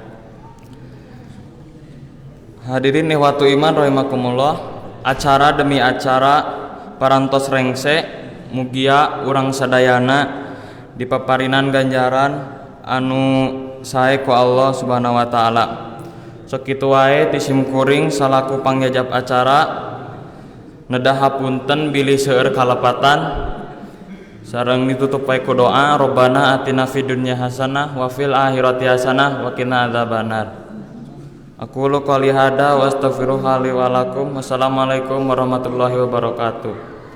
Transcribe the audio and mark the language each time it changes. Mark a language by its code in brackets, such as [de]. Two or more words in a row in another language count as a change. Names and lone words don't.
[ar] حاضرين إخوة الإيمان رحمكم الله, [su] acara demi acara parantos rengse mugia urang sadayana dipaparinan ganjaran anu sae ku [ar] الله سبحانه وتعالى. [su] Sakitu wae ti simkuring salaku pangjajab acara nedah hapunten bilih seueur kalepatan sareng ditutup wae ku doa [ar] ربنا آتنا في الدنيا حسنة وفي الآخرة حسنة وقنا عذاب النار. أقول قولي هذا وأستغفر الله لي ولكم. والسلام عليكم ورحمة الله وبركاته.